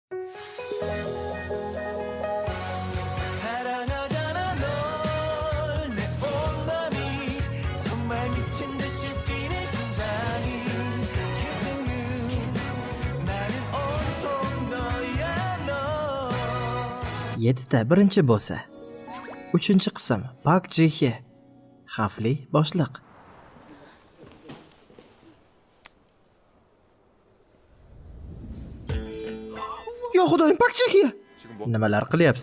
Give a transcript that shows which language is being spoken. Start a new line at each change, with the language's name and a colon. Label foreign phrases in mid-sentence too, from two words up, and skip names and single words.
Korean: 사랑하잖아 널 내 온 맘이 정말 미친 듯이 뛰는 심장이 계속는 나는 온통 너야 너
Uzbek: 7ta birinchi bo'lsa. 3-qism Park Ji-hye. Xavfli boshliq. Yo xudoyim, Park Ji-hye. Nimalar qilyapsiz?